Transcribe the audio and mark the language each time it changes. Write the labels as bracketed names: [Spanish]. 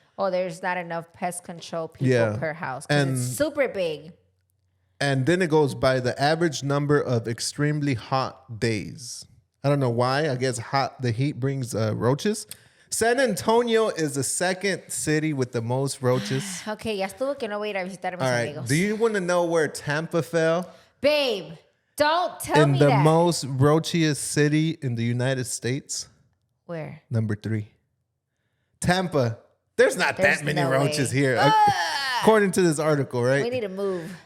[English] Oh, there's not enough pest control people per house. And it's super big. And then it goes by the average number of extremely hot days. I don't know why. I guess the heat brings roaches. San Antonio is the second city with the most roaches. [Spanish] Okay, ya estuvo que no voy a ir a visitar a mis amigos. [English] Do you want to know where Tampa fell? Babe, don't tell me that. In the that. most roachiest city in the United States? Where? Number 3. Tampa. There's not that many roaches here. According to this article, right? We need to move.